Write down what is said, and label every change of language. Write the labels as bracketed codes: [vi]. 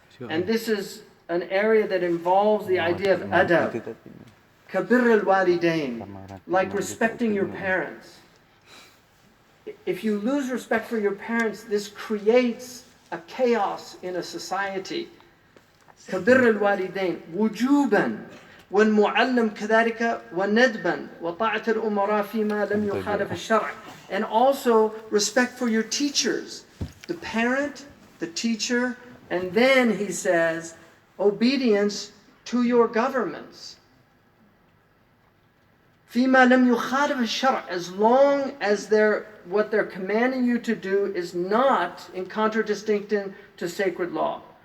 [en] And this is an area that involves the idea of adab, kabir al-walidain, like respecting your parents. If you lose respect for your parents, this creates a chaos in a society. [ar] kabir al-walidain, wujuban, والمعلم كذلك وندبا وطاعة الأمراء فيما لم يخالف الشرع. [en] And also respect for your teachers, the parent, the teacher, and then he says obedience to your governments. [ar] فيما لم يخالف الشرع, [en] as long as what they're commanding you to do is not in contradistinction to sacred law.